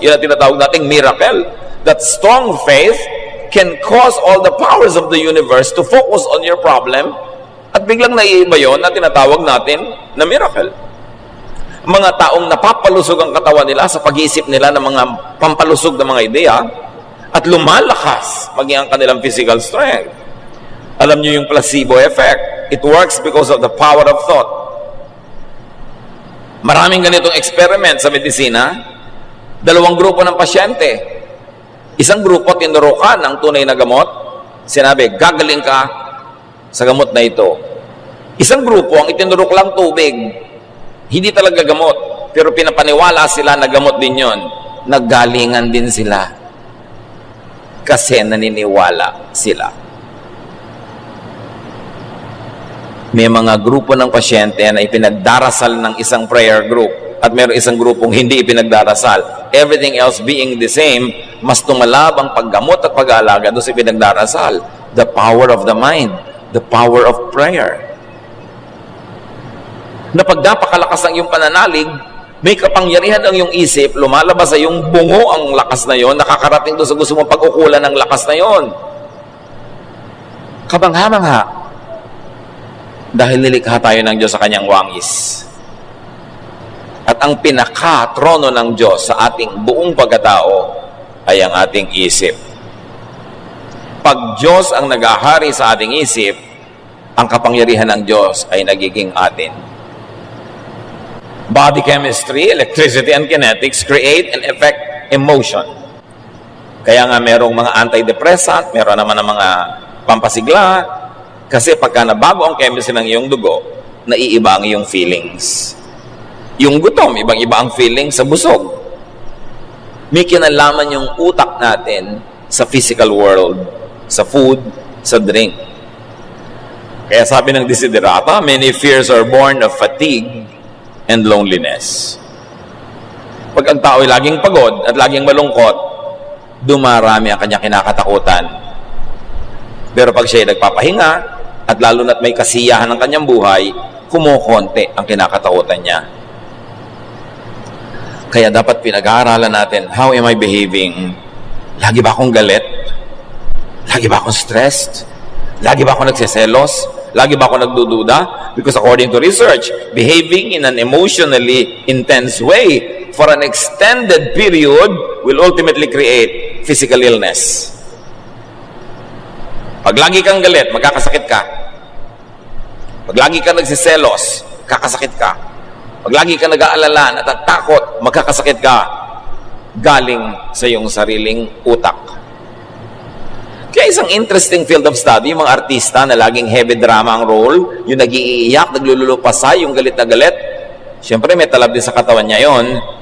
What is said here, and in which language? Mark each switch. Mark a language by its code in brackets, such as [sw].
[tl] Yan ang tinatawag nating miracle. [en] That strong faith can cause all the powers of the universe to focus on your problem [tl] at biglang naiiba yun na tinatawag natin na miracle. Mga taong napapalusog ang katawan nila sa pag-iisip nila ng mga pampalusog na mga ideya at lumalakas maging ang kanilang physical strength. Alam niyo yung placebo effect. [en] It works because of the power of thought. [tl] Maraming ganitong experiment sa medisina. 2 grupo ng pasyente. Isang grupo tinurukan ng tunay na gamot. Sinabi, gagaling ka sa gamot na ito. Isang grupo, ang itinurok lang tubig. Hindi talaga gamot. Pero pinapaniwala sila na gamot din yon. Naggalingan din sila. Kasi naniniwala sila. May mga grupo ng pasyente na ipinagdarasal ng isang prayer group at mayroong isang grupong hindi ipinagdarasal. [en] Everything else being the same, [tl] mas tumalab ang paggamot at pag-aalaga doon sa ipinagdarasal. [en] The power of the mind, the power of prayer. [tl] Na pag napakalakas ang iyong pananalig, may kapangyarihan ang iyong isip, lumalabas sa iyong bungo ang lakas na yon, nakakarating doon sa gusto mong pag-ukulan ng lakas na yon. Kabangha-mangha. Dahil nilikha tayo ng Diyos sa kanyang wangis. At ang pinaka-trono ng Diyos sa ating buong pagkatao ay ang ating isip. Pag Diyos ang nag-ahari sa ating isip, ang kapangyarihan ng Diyos ay nagiging atin. [en] Body chemistry, electricity, and kinetics create and affect emotion. [tl] Kaya nga merong mga antidepressant, meron naman ng mga pampasigla, kasi pagka nabago ang chemistry ng iyong dugo, naiiba ang iyong feelings. Yung gutom, ibang-iba ang feelings sa busog. May kinalaman yung utak natin sa physical world, sa food, sa drink. Kaya sabi ng [en] Desiderata, many fears are born of fatigue and loneliness. [tl] Pag ang tao ay laging pagod at laging malungkot, dumarami ang kanyang kinakatakutan. Pero pag siya ay nagpapahinga, at lalo na't may kasiyahan ng kanyang buhay, kumukonti ang kinakatakutan niya. Kaya dapat pinag-aaralan natin, [en] how am I behaving? [tl] Lagi ba akong galit? Lagi ba akong stressed? Lagi ba akong nagsiselos? Lagi ba ako nagdududa? [en] Because according to research, behaving in an emotionally intense way for an extended period will ultimately create physical illness. [tl] Pag lagi kang galit, magkakasakit ka. Pag lagi kang nagsiselos, kakasakit ka. Pag lagi kang nag-aalala, natatakot, magkakasakit ka. Galing sa iyong sariling utak. Kaya isang [en] interesting field of study, [tl] yung mga artista na laging heavy drama ang role, yung nag-iiyak, naglululupasay, yung galit na galit, siyempre may talab din sa katawan niya yon.